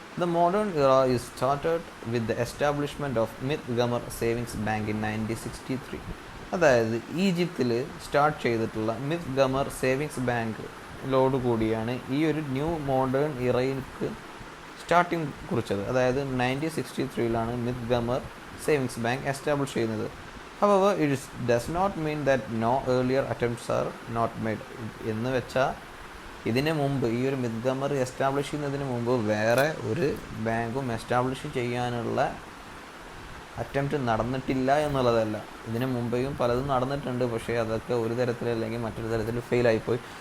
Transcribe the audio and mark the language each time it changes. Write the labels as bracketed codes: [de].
[en] The modern era is started with the establishment of Mit Ghamr savings bank in 1963. [ml] അതായത് ഈജിപ്തിൽ start ചെയ്തിട്ടുള്ള myth ഗമർ savings ബാങ്കിലോട് കൂടിയാണ് ഈ ഒരു ന്യൂ മോഡേൺ ഇറയ്ക്ക് സ്റ്റാർട്ടിങ് കുറിച്ചത്. അതായത് 1963 മിത് ഗമർ സേവിങ്സ് ബാങ്ക് എസ്റ്റാബ്ലിഷ് ചെയ്യുന്നത്. [en] However, it does not mean that no earlier attempts are not made. [ml] എന്ന് വെച്ചാൽ ഇതിന് മുമ്പ് ഈ ഒരു മിത് ഗമർ എസ്റ്റാബ്ലിഷ് ചെയ്യുന്നതിന് മുമ്പ് വേറെ ഒരു ബാങ്കും എസ്റ്റാബ്ലിഷ് ചെയ്യാനുള്ള അറ്റംപ്റ്റ് നടന്നിട്ടില്ല എന്നുള്ളതല്ല. ഇതിന് മുമ്പേയും പലതും നടന്നിട്ടുണ്ട്, പക്ഷേ അതൊക്കെ ഒരു തരത്തിലല്ലെങ്കിൽ മറ്റൊരു തരത്തിൽ ഫെയിലായിപ്പോയി.